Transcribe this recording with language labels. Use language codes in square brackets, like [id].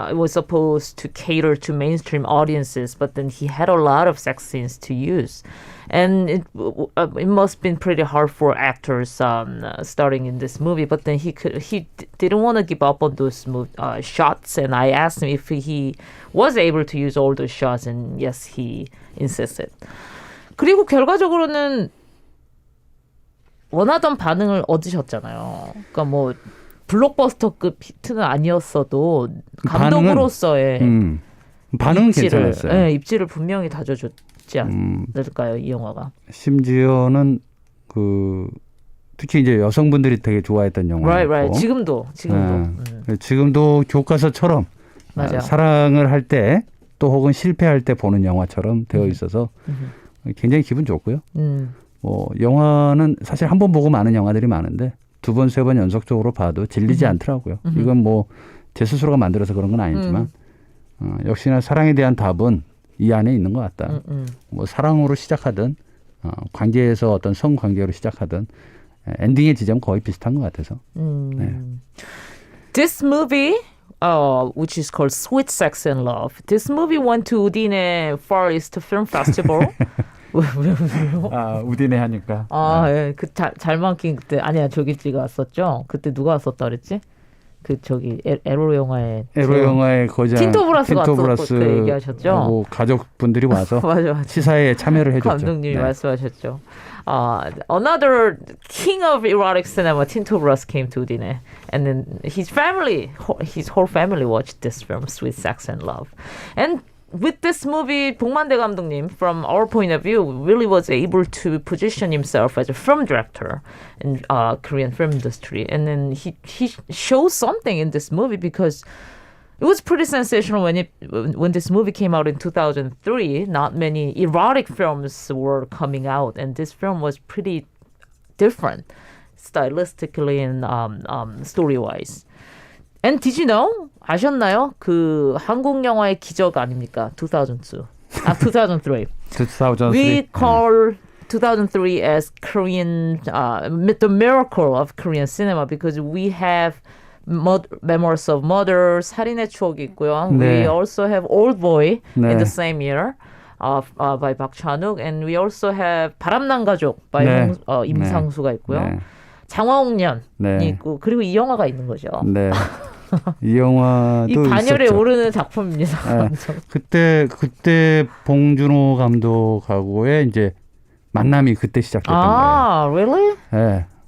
[en] It was supposed to cater to mainstream audiences, but then he had a lot of sex scenes to use. And it must have been pretty hard for actors starting in this movie. But then he didn't want to give up on those shots. And I asked him if he was able to use all those shots, and yes, he insisted. [ko] 그리고 결과적으로는 원하던 반응을 얻으셨잖아요. 그러니까 뭐 블록버스터급 히트는 아니었어도 감독으로서의 반응은 입지를, 괜찮았어요. 네, 입지를 분명히 다져줬지 않을까요, 이 영화가? 심지어는 그 특히 이제 여성분들이 되게 좋아했던 영화였고, [en] right. [ko] 지금도. 지금도 교과서처럼 맞아요. 사랑을 할 때 또 혹은 실패할 때 보는 영화처럼 되어 있어서 굉장히 기분 좋고요. 뭐 영화는 사실 한 번 보고 많은 영화들이 많은데 두 번, 세 번 연속적으로 봐도 질리지 않더라고요. 이건 뭐 제 스스로가 만들어서 그런 건 아니지만 역시나 사랑에 대한 답은 이 안에 있는 것 같다. 뭐 사랑으로 시작하든 관계에서 어떤 성관계로 시작하든 엔딩의 지점 거의 비슷한 것 같아서. 네. [en] This movie, which is called Sweet Sex and Love, this movie went to 우디네 Far East Film Festival. [ko] 아, 우디네 하니까. 예. 그 잘 막힌 그때 아니야 조기지가 왔었죠. 그때 누가 왔었다 그랬지? 그 저기 에로 영화에 거장 틴토브라스가 왔었고 그 얘기하셨죠. 가족분들이 와서 맞아. 시사에 참여를 해줬죠. 감독님이 말씀하셨죠. [en] Another king of erotic cinema, Tinto Brass, came to Udine, and then his whole family watched this film, Sweet Sex and Love, and with this movie, 복만대 감독님, from our point of view, really was able to position himself as a film director in Korean film industry. And then he shows something in this movie because it was pretty sensational when this movie came out in 2003. Not many erotic films were coming out, and this film was pretty different stylistically and story-wise. And did you know? [ko] 아셨나요? 그 한국 영화의 기적 아닙니까? 2002. 2003. 2003. [en] We call 2003 as Korean, the miracle of Korean cinema because we have Memoirs of Mother, [ko] 살인의 추억이 있고요. 네. [en] We also have Old Boy [ko] 네. [en] in the same year by Park Chan-wook, and we also have 바람난 가족 by [ko] 네. 임상수가 있고요. 네. 장화홍련이 네. 있고 그리고 이 영화가 있는 거죠. 네. 이 영화도 이 반열에 있었죠. 오르는 작품입니다. 네. 그때 봉준호 감독하고의 이제 만남이 그때 시작됐던 거예요. Really? 네.